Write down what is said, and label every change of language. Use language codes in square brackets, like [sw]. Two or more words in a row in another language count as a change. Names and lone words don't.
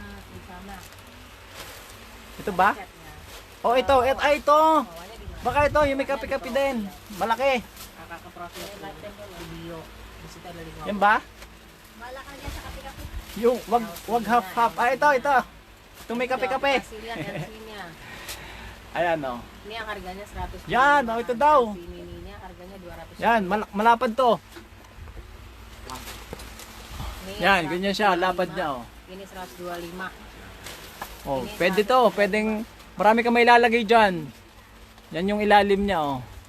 [tl] Ito ba? Oh, ito. Ito. Baka ito, yung may kape-kape din. Malaki. Yan ba? Wala ka dyan sa kape-kape. Yung wag half-half. Ah, ito. Itong may kape-kape. [id] Sini [tl] Ayan, oh. [id] Ini yang harganya 100. [tl] Yan, oh, ito daw. [id] Mininya harganya 200. [tl] Yan, malapad to. [id] Ini [tl] Yan, ganyan siya. Lapad niya, oh. [id] Ini 125. [tl] Oh, pwede to. Pwedeng, marami ka may ilalagay dyan. Yan yung ilalim niya, oh.